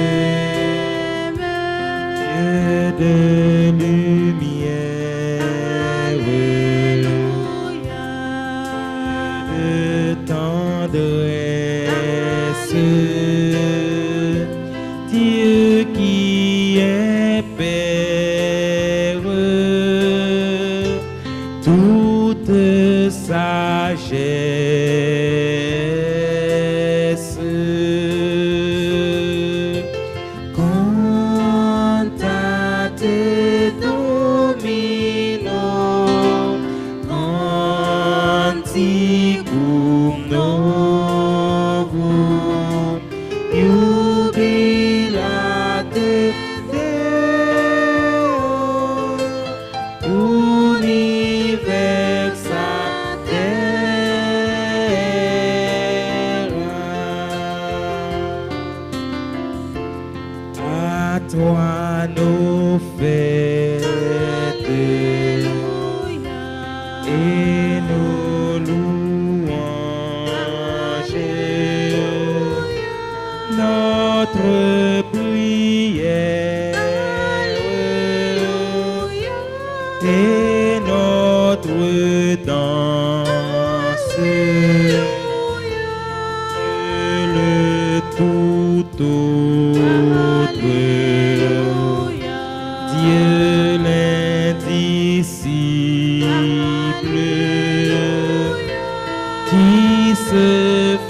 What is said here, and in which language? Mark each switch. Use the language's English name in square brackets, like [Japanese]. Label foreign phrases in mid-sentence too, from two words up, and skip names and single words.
[French] Dieu de lumière, de tendresse, Dieu qui est Père, toute sagesse. [Latin] Cantate Domino, canticum novum, jubilate Deo, universa terra. [French] À toi nos fêtes et nos louanges, notre prière et notre danse, le tout autre, Dieu l'indicible, qui se